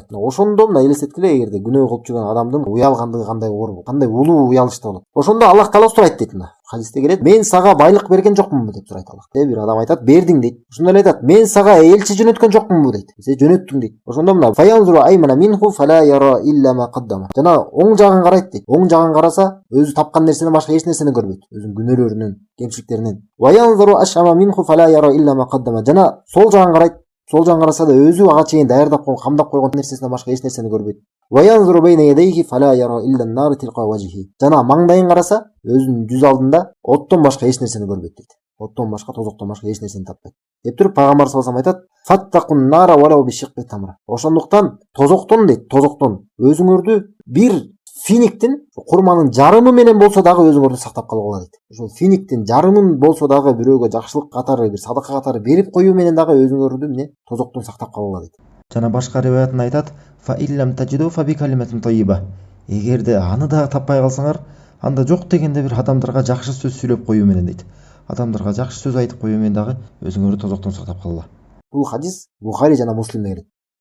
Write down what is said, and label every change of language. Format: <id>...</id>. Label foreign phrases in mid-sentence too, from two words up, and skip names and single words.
<ky>Ошондо мына элестеткиле, эгерде күнөө кылып жүргөн адамдын уялгандыгы кандай оор, кандай улуу уялышта болот. Ошондо Аллах Таала сурайт дейт мына. Хадисте келет: "Мен сага байлык берген жокмунбу?" деп сурайт Аллах. Бир адам айтат: "Бердиң" дейт. Ошондо эле айтат: "Мен сага элчи жөнөткөн жокмунбу?" дейт. "Сен жөнөттүң" дейт. Ошондо мына</ky> <ar>فينظر أيمن منه فلا يرى إلا ما قدم.</ar> <ky>Жана оң жагын карайт дейт. Оң жагын караса, өзү тапкан нерседен башка эч нерсени көрбөйт. Өзүнүн күнөөлөрүнүн, кемчиликтеринин.</ky> <ar>وينظر أشأم منه فلا يرى إلا ما قدم.</ar> <ky>Жана сол жагын карайт. Сол жагын караса да өзү ага чейин даярдап койгон, камдап койгон нерсесинен башка эч нерсени көрбөйт.</ky> <ar>وينظر بين يديه فلا يرى إلا النار تلقاء وجهه.</ar> <ky>Жана маңдайын караса, өзүнүн жүз алдында оттон башка эч нерсени көрбөйт дейт. Оттон башка, тозоктон башка эч нерсени таппайт. Деп туруп Пайгамбар</ky> <ar>صلى الله عليه</ar> <ky>айтат:</ky> <ar>"فاتقوا النار ولو بشق تمرة."</ar> <ky>Ошондуктан тозоктон дейт, тозоктон өзүңөрдү бир финиктин, курманын жарымы менен болсо дагы өзүңөрдү сактап калгыла дейт. Ошол финиктин жарымын болсо дагы бирөөгө жакшылык катары, бир садака катары берип коюу менен дагы өзүңөрдү эмне тозоктон сактап калгыла дейт. Жана башка риваятында айтат:</ky> <ar>"فإن لم تجد فبكلمة طيبة."</ar> <ky>Эгерде аны дагы таппай калсаңар, анда жок дегенде бир адамдарга жакшы сөз сүйлөп коюу менен дейт. Адамдарга жакшы сөз айтып коюу менен дагы өзүңөрдү тозоктон сактап калгыла. Бул хадис Бухари жана Муслимде келет.</ky>